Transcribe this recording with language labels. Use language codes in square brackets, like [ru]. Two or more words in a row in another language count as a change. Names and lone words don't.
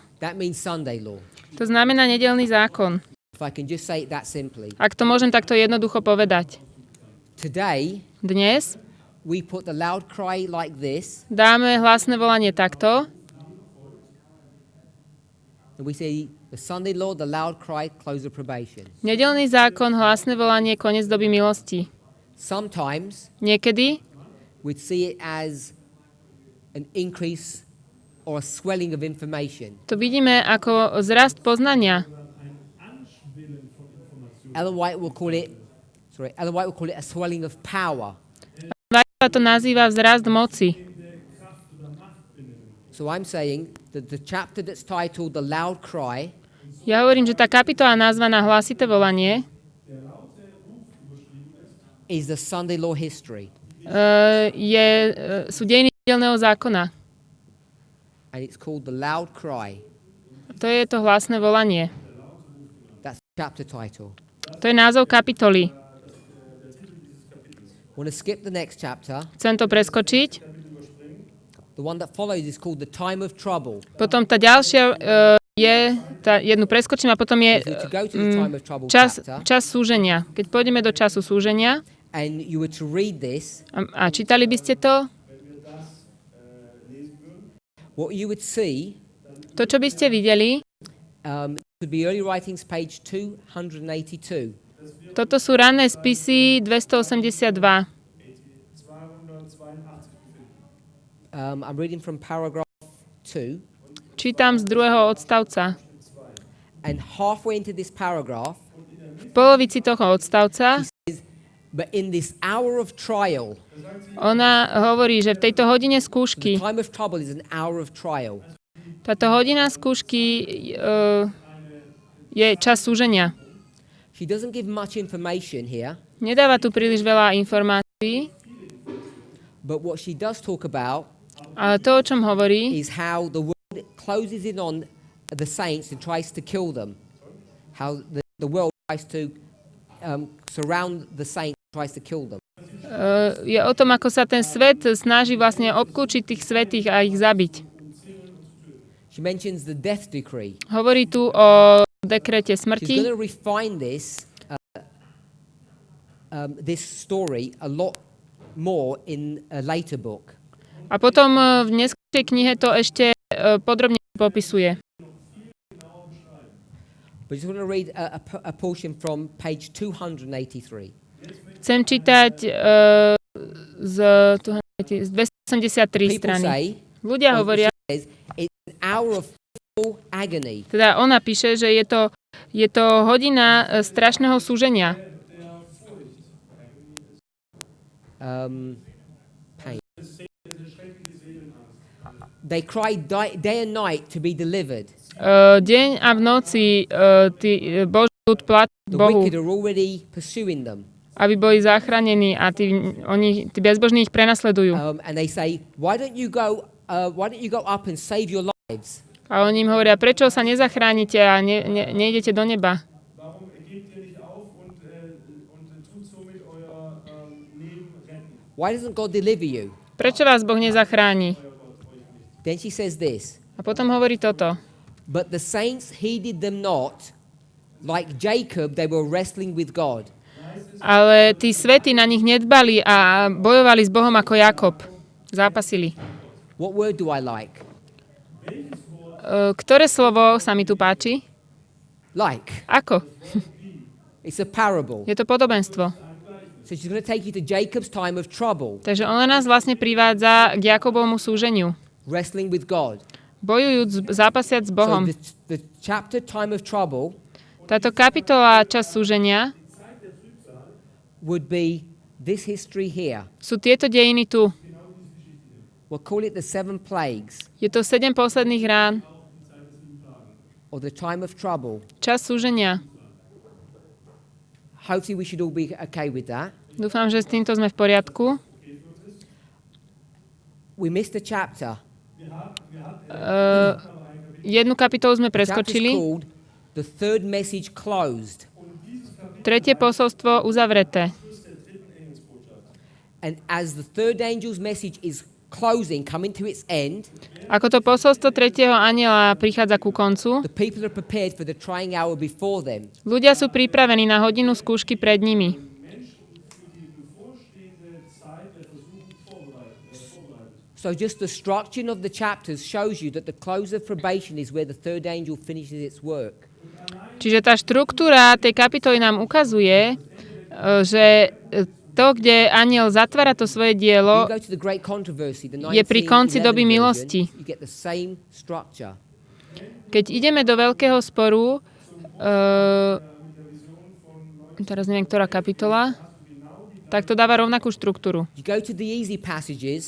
[en] that means Sunday law. [sk] to znamená nedeľný zákon. [en] If I can just say it that simply. [sk] Ak to môžem takto jednoducho povedať. [en] Today, [sk] Dnes [en] we put the loud cry like this, [sk] dáme hlasné volanie takto [en] and we say the Sunday law, the loud cry, close of probation. [sk] nedeľný zákon, hlasné volanie, koniec doby milosti. [en] Sometimes [sk] Niekedy [en] we'd see it as an increase or a swelling of information. [sk] to vidíme ako zrast poznania. [en] Ellen White will call it a swelling of power. [sk] White to nazýva vzrast moci. [en] So I'm saying that the chapter that's titled The Loud Cry [sk] Ja hovorím, že tá kapitola nazvaná Hlasité volanie [en] is the Sunday law history. [sk] Sú dejiny nedeľného zákona. [en] And it's called The Loud Cry. [sk] To je to hlasné volanie. [en] That's the chapter title. [sk] To je názov kapitoly. [en] Want to skip the next chapter? [sk] Chcem to preskočiť. [en] The one that follows is called The Time of Trouble. [sk] Potom tá ďalšia jednu preskočím a potom je [en] So to go to the Time of Trouble [sk] čas [en] chapter, [sk] súženia. Keď pôjdeme do času súženia [en] and you were to read this, [sk] a čítali by ste to, [en] what you would see [sk] to, čo by ste videli, [en] would be early writings, page 282. [sk] toto sú ranné spisy 282. [en] I'm reading from paragraph 2, [sk] Čítam z 2. odstavca. [en] and halfway into this paragraph, [sk] V polovici toho odstavca [en] but in this hour of trial, [sk] ona hovorí, že v tejto hodine [en] the [sk] skúšky, [en] time of trouble is an hour of trial. [sk] táto hodina skúšky je čas súženia. [en] She doesn't give much information here, [sk] Nedáva tu príliš veľa informácií, [en] but what she does talk about [sk] ale to, o čom hovorí, [en] is how the world closes in on the saints and tries to kill them. How the world tries to surround the saints, tries to kill them. [sk] je o tom, ako sa ten svet snaží vlastne obklúčiť tých svätých a ich zabiť. [en] She mentions the death decree. [sk] Hovorí tu o dekrete [en] She's [sk] smrti. [en] going to refine this story a lot more in a later book. [sk] A potom v neskôršej knihe to ešte podrobne popisuje. [en] But I just want to read a portion from page 283. [sk] Chcem čítať z 283 [en] People [sk] strany. [en] say, [sk] Ľudia hovoria, [en] it's an hour of full agony. [sk] teda ona píše, že je to hodina strašného súženia. [en] Pain. They cry day and night to be delivered. [sk] Deň a v noci Boží ľud plačí [en] The [sk] Bohu, [en] wicked are already pursuing them. [sk] aby boli zachránení a tí bezbožní ich prenasledujú. [en] And they say, why don't you go up and save your lives? [sk] A oni im hovoria, prečo sa nezachránite a nejdete do neba? [en] Why doesn't God deliver you? [sk] Prečo vás Boh nezachráni? [en] Then she says this, [sk] A potom hovorí toto. [en] but the saints heeded them not, like Jacob they were wrestling with God. [sk] Ale tí svätí na nich nedbali a bojovali s Bohom ako Jakob. Zápasili. [en] What word do I like? [sk] Ktoré slovo sa mi tu páči? [en] Like. [sk] Ako? [en] It's a parable. [sk] Je to podobenstvo. [en] So she's going to take you to Jacob's time of trouble, [sk] Takže ona nás vlastne privádza k Jakobovmu súženiu. [en] wrestling with God. [sk] Bojujúc, zápasiac s [en] So [sk] Bohom. [en] the chapter time of trouble [sk] Táto kapitola čas súženia [en] would be this history here. [sk] sú tieto dejiny tu. [en] We'll call it the 7 plagues, [sk] Je to 7 posledných rán. [en] or the time of trouble. [sk] Čas súženia. [en] Hopefully we should all be okay with that. [sk] Dúfam, že s týmto sme v poriadku. [en] We missed a chapter. [sk] Jednu kapitolu sme [en] The chapter's [sk] preskočili. [en] called The Third Message Closed. [sk] Tretie posolstvo uzavreté. [en] And as the third angel's message is closing coming to its end, [sk] Ako to posolstvo tretieho anjela prichádza ku koncu, [en] the people are prepared for the trying hour before them. [sk] ľudia sú pripravení na hodinu skúšky pred nimi. [en] So just the structure of the chapters shows you that the close of probation is where the third angel finishes its work. [sk] Čiže tá štruktúra tej kapitoly nám ukazuje, že to, kde anjel zatvára to svoje dielo, [en] You go to the great controversy, the [sk] je pri konci 1911 doby [en] version, [sk] milosti. [en] you get the same structure. [sk] Keď ideme do veľkého sporu, teraz neviem, ktorá kapitola, tak to dáva rovnakú štruktúru. [en] You go to the easy passages